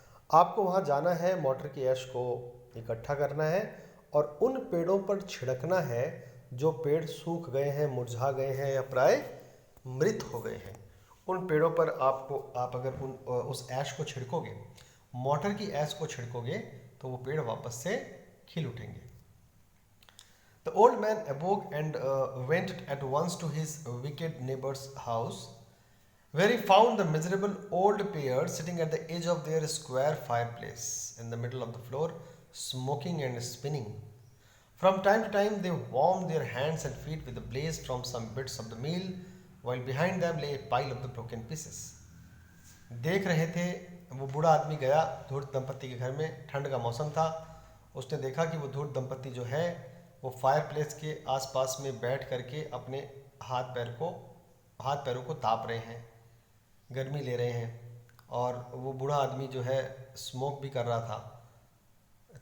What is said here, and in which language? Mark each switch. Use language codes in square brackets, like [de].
[hi] आपको वहाँ जाना है, मोटर की ऐश को इकट्ठा करना है और उन पेड़ों पर छिड़कना है जो पेड़ सूख गए हैं, मुरझा गए हैं या प्राय मृत हो गए हैं। उन पेड़ों पर आप अगर उस ऐश को छिड़कोगे, मोटर की ऐश को छिड़कोगे, तो वो पेड़ वापस से खिल उठेंगे। [en] The old man awoke and went at once to his wicked neighbor's house, where he found the miserable old pair sitting at the edge of their square fireplace in the middle of the floor, smoking and spinning. From time to time they warmed their hands and feet with the blaze from some bits of the meal, while behind them lay a pile of the broken pieces. [hi] देख रहे थे, वो बूढ़ा आदमी गया धूर्त दंपत्ति के घर में, ठंड का मौसम था। उसने देखा कि वो धूर्त दंपत्ति जो है वो फायर प्लेस के आसपास में बैठ करके अपने हाथ पैरों को ताप रहे हैं, गर्मी ले रहे हैं, और वो बूढ़ा आदमी जो है स्मोक भी कर रहा था।